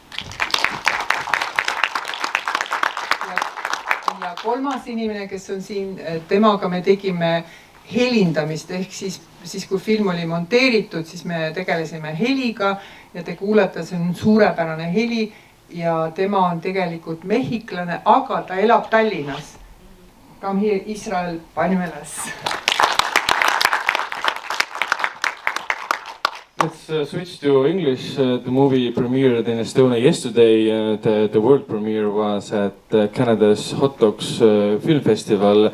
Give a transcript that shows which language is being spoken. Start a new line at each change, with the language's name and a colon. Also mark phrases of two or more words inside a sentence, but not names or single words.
Estonian: Ja kolmas inimene, kes on siin, temaga me tegime helindamist, ehk siis kui film oli monteeritud, siis me tegelesime heliga ja te kuulete, see on suurepärane heli. Ja tema on tegelikult mehhiklane, aga ta elab Tallinnas.
English: Come here, Israel Bañuelos. Let's switch to English. The movie premiered in Estonia yesterday. The world premiere was at Canada's Hot Dogs Film Festival.